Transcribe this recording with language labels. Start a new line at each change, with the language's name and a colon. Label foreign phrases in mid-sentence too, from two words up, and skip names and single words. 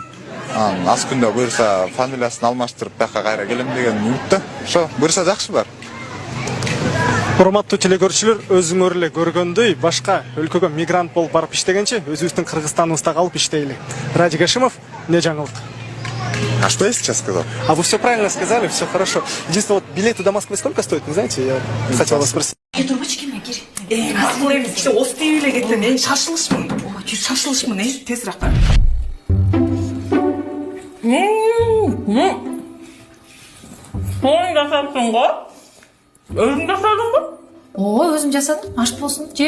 Kyrgyz: Анан аз күндө буюрса фамилиясын алмаштырып, бияка кайра келем деген үмүттө. Ошо, буюрса жакшы бар. Урматтуу телекөрүүчүлөр, өзүңөр эле көргөндөй, башка өлкөгө мигрант болуп барып иштегенче, өзүбүздүн Кыргызстаныбызда калып иштейли. Радик Гашимов, не жаңылык?
Russian: А что я сейчас сказал? А вы все правильно сказали, все хорошо. Единственное, вот билеты до Москвы сколько стоят, не знаете? Я хотел вас спросить.
Kyrgyz: Трубочкиме кир. Асыл эмес, киши ости эле кеттин. Шашылышмын. Шашылышмын, тезирээк кар. Тоң жасапсың го? Өзүң жасадыңбы? Ооба, өзүм жасадым. Аш болсун, же?